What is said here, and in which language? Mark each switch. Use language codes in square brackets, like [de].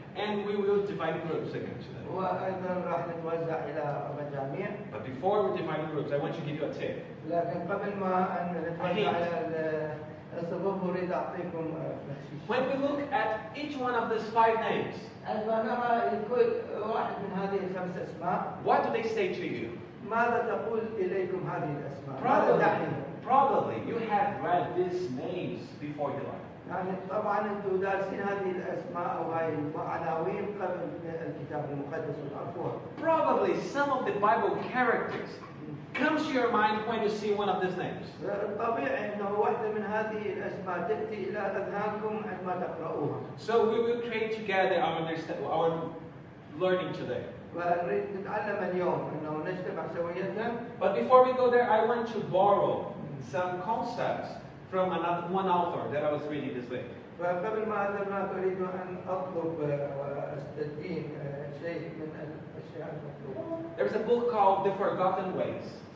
[en] And we will divide groups again today. [ar] وأيضا راح نتوزع إلى مجاميع. [en] But before we divide groups, I want to give you a tip. [ar] لكن قبل ما أن نتوزع إلى الصفوف أريد أعطيكم بخشيش. [en] When we look at each one of these 5 names, [ar] عندما نرى لكل واحد من هذه ال5 أسماء. [en] what do they say to you? [ar] ماذا تقول إليكم هذه الأسماء؟ [en] Probably you have read these names before your life. [ar] يعني طبعا انتم دارسين هذه الاسماء او هاي العناوين قبل الكتاب المقدس وتعرفوها. [en] Probably some of the Bible characters comes to your mind when you see one of these names. [ar] طبيعي انه واحده من هذه الاسماء تاتي الى اذهانكم عندما تقرؤوها. [en] So we will create together our learning today. [ar] ونريد نتعلم اليوم انه نجتمع سويا. [en] But before we go there, I want to borrow some concepts from one author that I was reading this week. [ar] فقبل ما أذهب هناك أريد أن أطلب وأستدين شيء من الأشياء المطلوبة. [en] There's a book called The Forgotten Ways.